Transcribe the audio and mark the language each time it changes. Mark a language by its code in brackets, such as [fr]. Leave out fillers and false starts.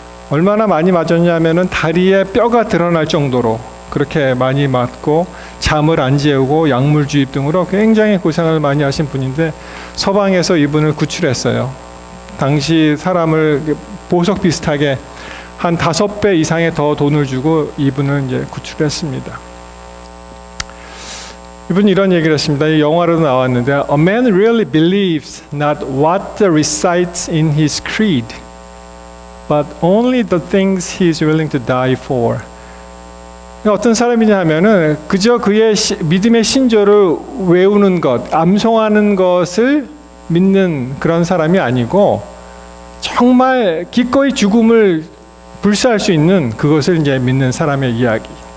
[ko] 얼마나 많이 맞았냐면은 다리에 뼈가 드러날 정도로 그렇게 많이 맞고 잠을 안 재우고 약물 주입 등으로 굉장히 고생을 많이 하신 분인데 서방에서 이분을 구출했어요. 당시 사람을 보석 비슷하게 한 5배 이상의 더 돈을 주고 이분을 이제 구출했습니다. 이분이 이런 얘기를 했습니다. 이 영화로도 나왔는데 [en] A man really believes not what recites in his creed, but only the things he is willing to die for. [ko] 어떤 사람이냐 하면은 그저 그의 믿음의 신조를 외우는 것, 암송하는 것을 믿는 그런 사람이 아니고 정말 기꺼이 죽음을 불사할 수 있는 그것을 이제 믿는 사람의 이야기.